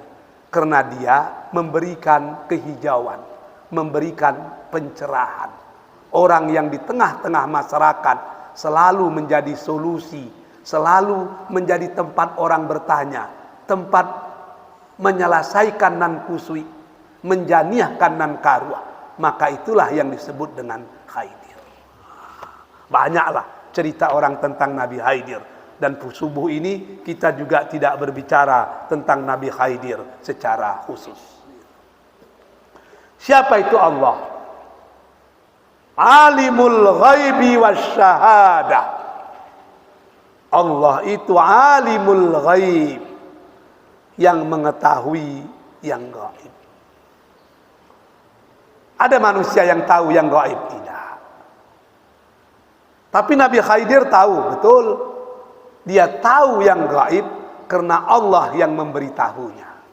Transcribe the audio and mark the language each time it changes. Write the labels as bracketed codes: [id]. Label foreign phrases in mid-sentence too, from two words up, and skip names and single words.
[id] Karena dia memberikan kehijauan, memberikan pencerahan. Orang yang di tengah-tengah masyarakat selalu menjadi solusi, selalu menjadi tempat orang bertanya, tempat menyelesaikan [min] nan kusui, menjaniahkan nan karuah. [id] Maka itulah yang disebut dengan Khidir. Banyaklah cerita orang tentang Nabi Khidir. Dan subuh ini kita juga tidak berbicara tentang Nabi Khidir secara khusus. Siapa itu Allah? [ar] عالم الغيب والشهادة. [id] Allah itu [ar] عالم الغيب, [id] yang mengetahui yang gaib. Ada manusia yang tahu yang gaib? Tidak. Tapi Nabi Khidir tahu, betul. Dia tahu yang gaib karena Allah yang memberitahunya.